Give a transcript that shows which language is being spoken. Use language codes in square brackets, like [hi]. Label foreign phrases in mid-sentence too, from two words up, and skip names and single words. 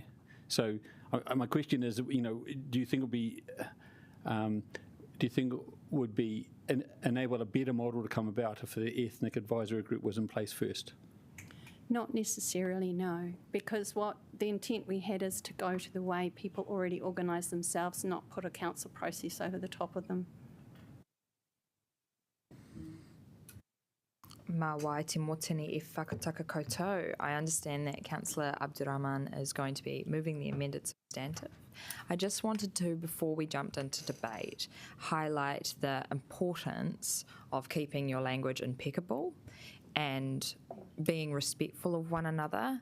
[en] So my question is, do you think it would enable a better model to come about if the ethnic advisory group was in place first? Not necessarily, no, because what the intent we had is to go to the way people already organise themselves, not put a council process over the top of them. [mi] Mā wai te motini e whakataka koutou. [en] I understand that Councillor Abdurrahman is going to be moving the amended substantive. I just wanted to, before we jumped into debate, highlight the importance of keeping your language impeccable and being respectful of one another.